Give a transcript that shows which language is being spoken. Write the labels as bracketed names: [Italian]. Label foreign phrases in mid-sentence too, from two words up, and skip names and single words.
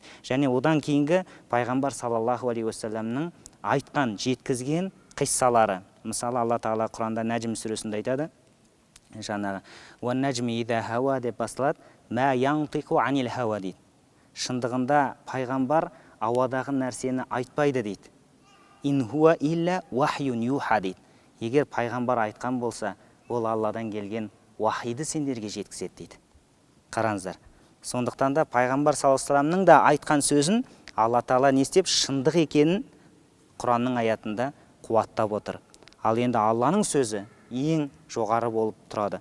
[Kazakh] Және одан кейінгі пайғамбар [Arabic] صلى الله عليه وسلم [Kazakh] айтқан, жеткізген қиссалары. Мысалы Алла тағала Құранда Нәжм сүресінде айтады, жаңағы [Arabic] «والنجم إذا هوى» [Kazakh] деп басталады, [Arabic] «ما ينطق عن الهوى» [Kazakh] дейді. Шындығында пайғамбар ауадағы нәрсені айтпайды дейді. [Arabic] «إن هو إلا وحي يوحى» дейді. [Kazakh] Егер пайғамбар айтқан болса, ол Алладан келген уахиді сендерге жеткізеді дейді. Қараңыздар. Сондықтан да пайғамбар [Arabic] صلى الله عليه وسلم [Kazakh] да айтқан сөзін Алла тағала не істеп, шындық екенін Құранның аятында қуаттап отыр. Ал енді Алланың сөзі ең жоғары болып тұрады.